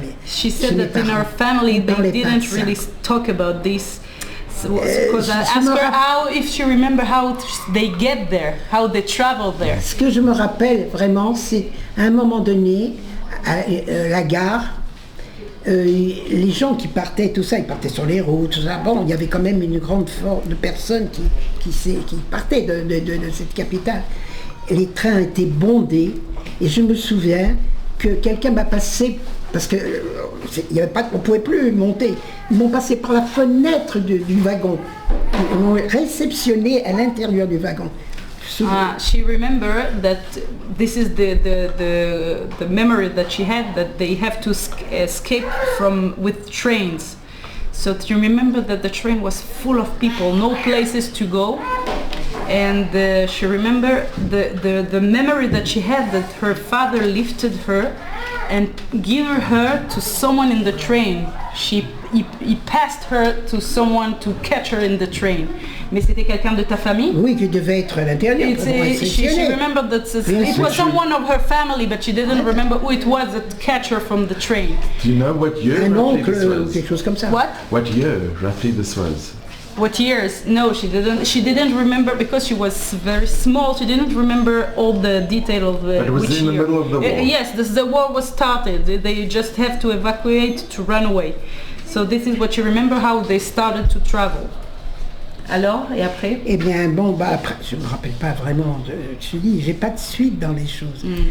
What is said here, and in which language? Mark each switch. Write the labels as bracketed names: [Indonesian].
[English] She said that in our family they didn't really talk about this. Because I asked her if she remember how they get there, how they travel there. [French] Ce que je me rappelle vraiment, c'est à un moment donné, à la gare, les gens qui partaient, tout ça, ils partaient sur les routes, tout ça. Bon, il y avait quand même une grande force de personnes qui partaient de cette capitale. Les trains étaient bondés et je me souviens que quelqu'un m'a passé, parce que on ne pouvait plus monter, ils m'ont passé par la fenêtre du wagon, ils m'ont réceptionné à l'intérieur du wagon. [English] She remembered that this is the memory that she had, that they have to escape with trains. So you remember that the train was full of people, no places to go. And she remembered the memory that she had, that her father lifted her and gave her to someone in the train. He passed her to someone to catch her in the train. [French] Mais c'était quelqu'un de ta famille? Oui, qui devait être à l'intérieur. [English] She remembered that it was someone of her family, but she didn't remember who it was that catch her from the train. Do you know what year roughly this was? [French] Quelque chose comme ça. [English] What year roughly this was? What years? No, she didn't. She didn't remember because she was very small. She didn't remember all the detail of but it was which in the year. middle of the war. Yes, the war was started. They just have to evacuate to run away. So this is what you remember, how they started to travel. [French] Alors, et après? Eh bien, bon, bah, après, je ne me rappelle pas vraiment, je te dis, j'ai pas de suite dans les choses.